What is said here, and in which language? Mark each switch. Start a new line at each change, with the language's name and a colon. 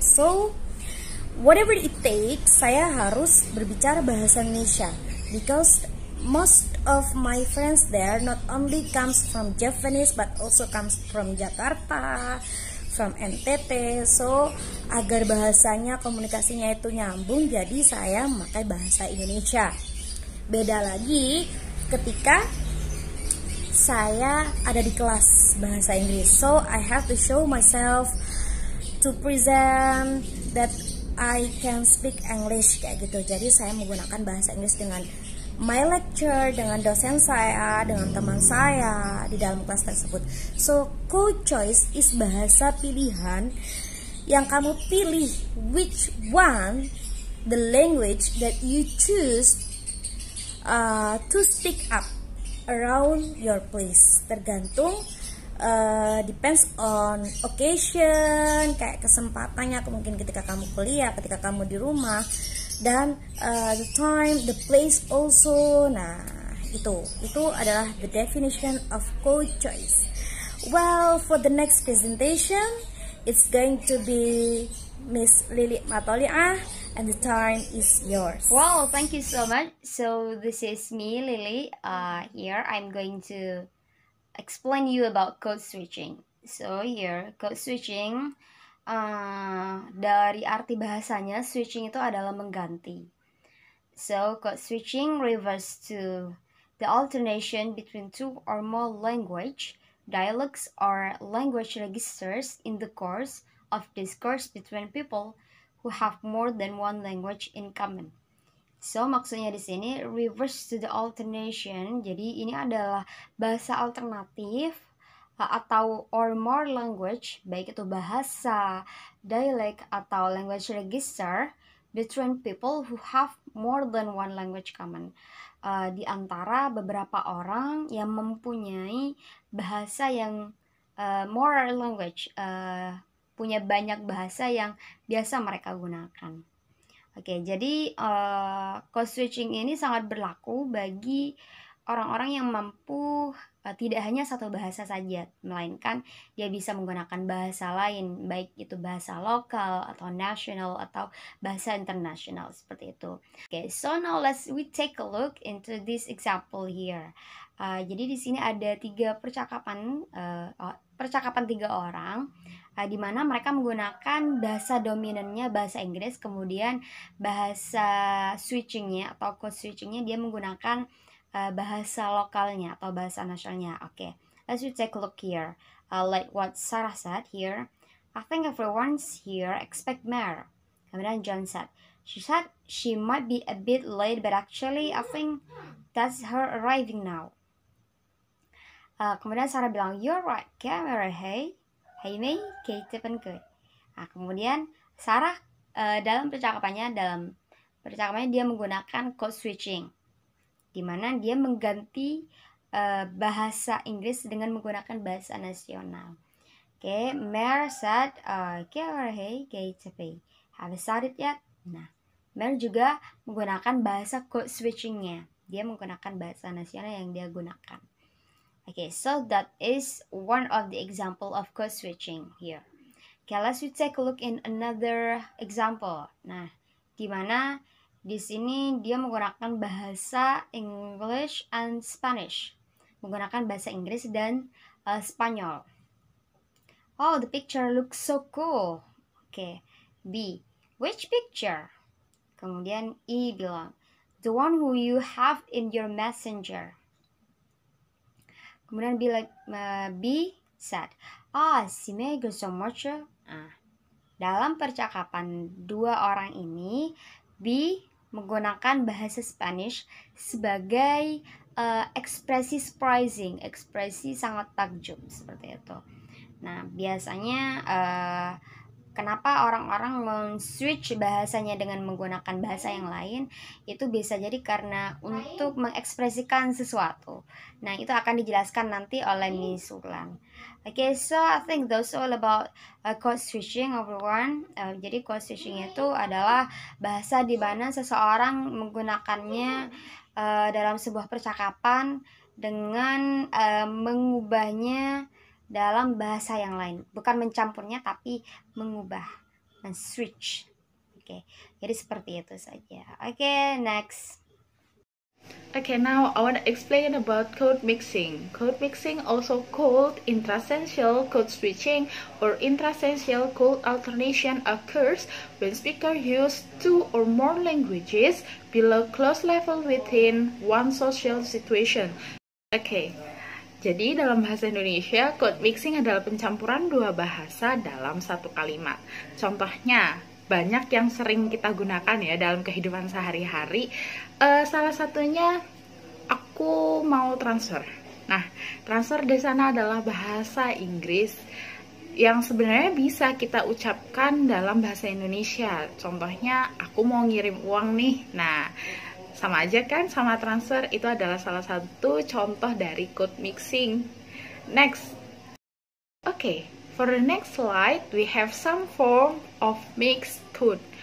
English: So whatever it takes,
Indonesian: saya harus berbicara bahasa Indonesia,
English: because most of my friends there not only comes from Javanese but also comes from Jakarta, from NTT.
Indonesian: So agar bahasanya, komunikasinya itu nyambung, jadi saya memakai bahasa Indonesia. Beda lagi ketika saya ada di kelas bahasa Inggris.
English: So I have to show myself to present that I can speak English
Indonesian: kayak gitu. Jadi saya menggunakan bahasa Inggris dengan
English: my lecture,
Indonesian: dengan dosen saya, dengan teman saya di dalam kelas tersebut.
English: So co-choice is
Indonesian: bahasa pilihan yang kamu pilih
English: which one the language that you choose to speak up around your place.
Indonesian: Tergantung
English: depends on occasion,
Indonesian: kayak kesempatannya, mungkin ketika kamu kuliah, ketika kamu di rumah, dan
English: the time, the place also.
Indonesian: Nah, itu adalah
English: the definition of co-choice. Well, for the next presentation, it's going to be Miss Lily Matoliah, and the time is yours. Wow, thank you so much. So this is me, Lily. Here I'm going to explain you about code switching. So here
Indonesian: code switching, dari arti bahasanya, switching itu adalah mengganti.
English: So code switching refers to the alternation between two or more language, dialects, or language registers in the course of discourse between people who have more than one language in common. So
Indonesian: maksudnya di sini
English: reverse to the alternation.
Indonesian: Jadi ini adalah bahasa alternatif atau
English: or more language,
Indonesian: baik itu bahasa, dialect, atau
English: language register between people who have more than one language common.
Indonesian: Di antara beberapa orang yang mempunyai bahasa yang
English: more language,
Indonesian: punya banyak bahasa yang biasa mereka gunakan. Oke, jadi code switching ini sangat berlaku bagi orang-orang yang mampu tidak hanya satu bahasa saja, melainkan dia bisa menggunakan bahasa lain, baik itu bahasa lokal atau nasional atau bahasa internasional, seperti itu.
English: Oke, so now we take a look into this example here.
Indonesian: Jadi di sini ada percakapan tiga orang, di mana mereka menggunakan bahasa dominannya bahasa Inggris, kemudian bahasa switchingnya atau code switchingnya dia menggunakan bahasa lokalnya atau bahasa nasionalnya.
English: Oke, let's take a look here. Like what Sarah said here, I think everyone's here expect more.
Indonesian: Kemudian
English: John said she might be a bit late, but actually I think that's her arriving now.
Indonesian: Kemudian Sarah bilang,
English: "You're right, camera, hey Mei, Kate penke."
Indonesian: Nah, kemudian Sarah dalam percakapannya dia menggunakan code switching, di mana dia mengganti bahasa Inggris dengan menggunakan bahasa nasional.
English: Oke, Mer said, "Camera, hey Kate penke. Have you started yet?"
Indonesian: Nah, Mer juga menggunakan bahasa code switchingnya. Dia menggunakan bahasa nasional yang dia gunakan.
English: Okay, so that is one of the example of code switching here. Okay, let's take a look in another example.
Indonesian: Nah, di mana di sini dia menggunakan bahasa
English: English and Spanish,
Indonesian: menggunakan bahasa Inggris dan Spanyol.
English: Oh, the picture looks so cool. Okay, B, which picture?
Indonesian: Kemudian
English: E bilang, the one who you have in your messenger.
Indonesian: Kemudian
English: B said, she made so much.
Indonesian: Dalam percakapan dua orang ini, B menggunakan bahasa Spanish sebagai ekspresi surprising, ekspresi sangat takjub seperti itu. Nah, biasanya kenapa orang-orang men-switch bahasanya dengan menggunakan bahasa yang lain, itu bisa jadi karena untuk mengekspresikan sesuatu. Nah, itu akan dijelaskan nanti oleh Miss Ulan.
English: Okay, so I think that's all about code switching, everyone.
Indonesian: Jadi code switching itu adalah bahasa di mana seseorang menggunakannya dalam sebuah percakapan dengan mengubahnya dalam bahasa yang lain, bukan mencampurnya tapi mengubah, men-switch. Oke, jadi seperti itu saja.
English: Oke, next. Okay, now I want to explain about code mixing. Code mixing, also called intrasential code switching or intrasential code alternation, occurs when speakers use two or more languages below close level within one social situation.
Indonesian: Okay. Jadi dalam bahasa Indonesia, code mixing adalah pencampuran dua bahasa dalam satu kalimat. Contohnya, banyak yang sering kita gunakan ya dalam kehidupan sehari-hari. Salah satunya, aku mau transfer. Nah, transfer di sana adalah bahasa Inggris yang sebenarnya bisa kita ucapkan dalam bahasa Indonesia. Contohnya, aku mau ngirim uang nih. Nah, sama aja kan sama transfer. Itu adalah salah satu contoh dari code mixing.
English: Next. Okay, for the next slide we have some form of mixed code.